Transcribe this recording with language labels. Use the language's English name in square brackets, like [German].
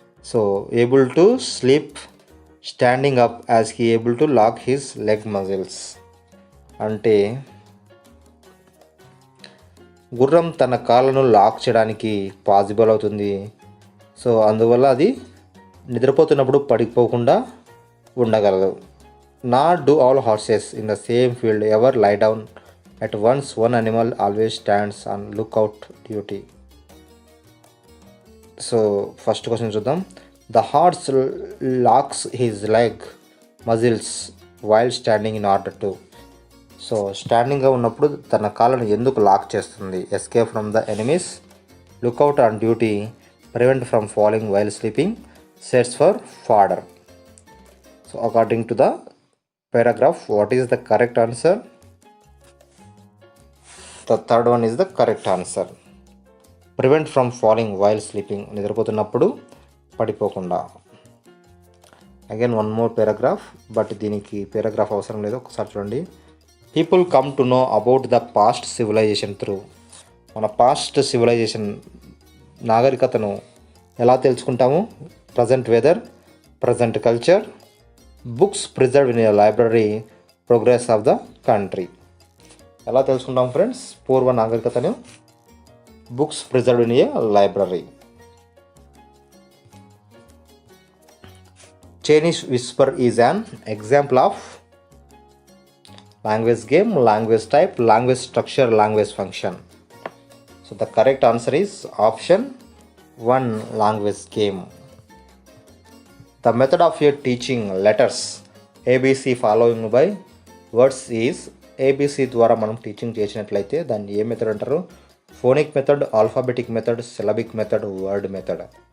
[English] so able to sleep standing up as he able to lock his leg muscles [Telugu] అంటే గుర్రం తన కాళ్ళను lock చేయడానికి పాసిబుల్ అవుతుంది. సో అందువల్ల అది నిద్రపోతున్నప్పుడు పడిపోకుండా ఉండగలదు. [English] Not do all horses in the same field ever lie down at once, one animal always stands on lookout duty. [Telugu] So first question చూద్దాం. [English] The horse locks his leg muscles while standing in order to. [Telugu] So స్టాండింగ్గా ఉన్నప్పుడు తన కాళ్ళను ఎందుకు lock చేస్తుంది? [English] Escape from the enemies, lookout on duty, prevent from falling while sleeping, search for fodder. So according to the paragraph, what is the correct answer? The third one is the correct answer. Prevent from falling while sleeping, [Telugu] నిద్రపోతున్నప్పుడు పడిపోకుండా. Again one more paragraph, but దీనికి paragraph అవసరం లేదు, ఒకసారి చూడండి. [English] people come to know about the past civilization through, [Telugu] మన past civilisation నాగరికతను ఎలా తెలుసుకుంటాము? [English] Present weather, present culture, books preserved in a library, progress of the country. [Telugu] ఎలా తెలుసుకుంటాం ఫ్రెండ్స్ పూర్వ నాగరికతను? [English] Books preserved in a library. Chinese whisper is an example of language game, language type, language structure, language function. So the correct answer is option 1, language game. The method of teaching letters ABC following by words is, [Telugu] ABC ద్వారా మనం teaching చేసినట్లయితే దాన్ని ఏ method అంటారు? [English] Phonic method, alphabetic method, syllabic method, word method.